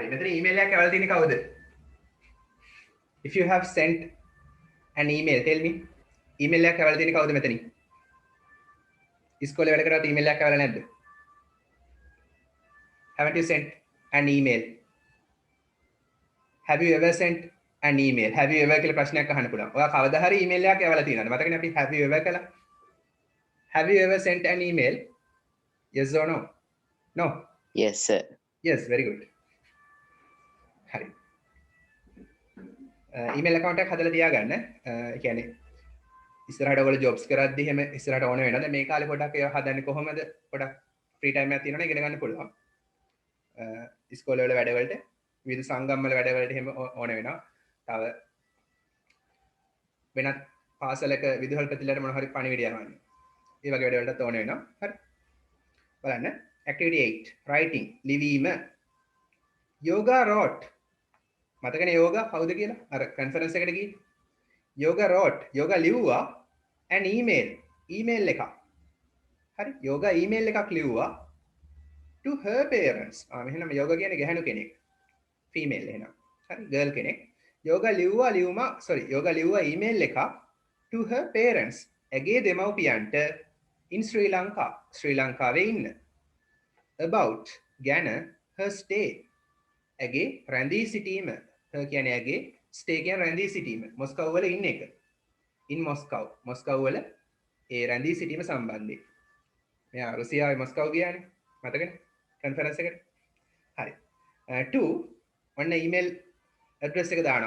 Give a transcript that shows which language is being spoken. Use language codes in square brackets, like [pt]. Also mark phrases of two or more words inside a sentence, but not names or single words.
[si] මෙතන email එකක් ඇවලා තියෙන්නේ කවුද? [en] If you have sent an email, tell me. [si] email එකක් ඇවලා තියෙන්නේ කවුද මෙතනින්? ඉස්කෝලේ වැඩ කරලා email එකක් ඇවලා නැද්ද? [en] Haven't you sent an email? Have you ever sent an email? Have you ever [si] කියලා ප්‍රශ්නයක් අහන්න පුළුවන්. ඔයා කවදා හරි email එකක් ඇවලා තියෙනවද? මතකනේ අපි [en] have you ever [si] කළා. [en] Have you ever sent an email? Yes or no? No. Yes, sir. Yes, very good. [si] හරි. [en] email account [si] එකක් හදලා තියාගන්න. ඒ කියන්නේ ඉස්සරහට ඔයගොල්ලෝ jobs කරද්දි එහෙම ඉස්සරහට ඕන වෙනවා. දැන් මේ කාලේ පොඩක් ඒවා හදන්නේ කොහොමද? පොඩක් [en] free time [si] එකක් තියෙනවනේ ඉගෙන ගන්න පුළුවන්. ඉස්කෝලේ වල වැඩවලට, විවිධ සංගම් වල වැඩවලට එහෙම ඕන වෙනවා. තව වෙනත් පාසලක විදුහල්පතිලට මොන හරි පණිවිඩය යවන්න. ඒ වගේ වැඩවලට ඕන වෙනවා. හරි. බලන්න. [en] Activity 8. Writing. ලිවීම. Yoga wrote. [si] මතකනේ yoga කවුද කියලා? අර conference එකට ගිහින්. [en] Yoga wrote. yoga ලිව්වා an email. email එකක්. [si] හරි. yoga email එකක් ලිව්වා [en] to her parents. [si] මෙහෙනම් yoga කියන්නේ ගැහණු කෙනෙක්. female එහෙනම්. හරි. girl කෙනෙක්. yoga ලිව්වා email එකක් [en] to her parents. [si] ඇගේ දෙමව්පියන්ට [en] in Sri Lanka. [si] ශ්‍රී ලංකාවේ ඉන්න. [en] about ගැන her stay. [si] ඇගේ රැඳී සිටීම. her කියන්නේ ඇගේ, stay කියන්නේ රැඳී සිටීම. මොස්කව් වල ඉන්න එක. [en] in Moscow. [si] මොස්කව් වල ඒ රැඳී සිටීම සම්බන්ධයෙන්. මෙයා රුසියාවේ මොස්කව් ගියානේ. මතකනේ? conference එකට. හරි. 2 ඔන්න [en] email address [si] එක දානවා.